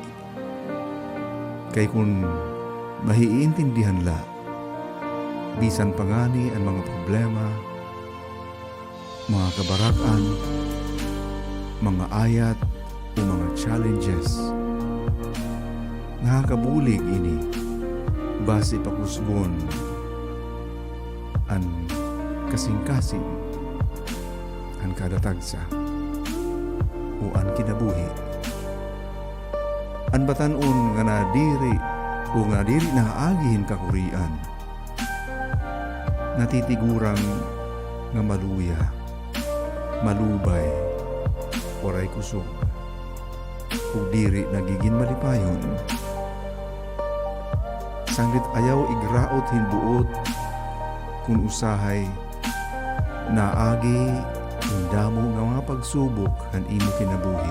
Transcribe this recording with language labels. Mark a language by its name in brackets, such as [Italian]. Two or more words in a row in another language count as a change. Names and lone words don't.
[Waray] Kay kung mahiintindihan la, bisan pangani ang mga problema, mga kabarakan, mga ayat o mga challenges. Nakakabulig ini, base pakusgon, ang kasing-kasing, ang kadatagsa, o ang kinabuhi. Ang batanon nga nadiri o nga diri naagihin kakurian, natitigurang nga maluya, malubay, oray kusog, o diri nagiging malipayon. Sanglit ayaw igraot hinbuot, kung usahay, naagi, hindamo nga mga pagsubok han imo kinabuhi.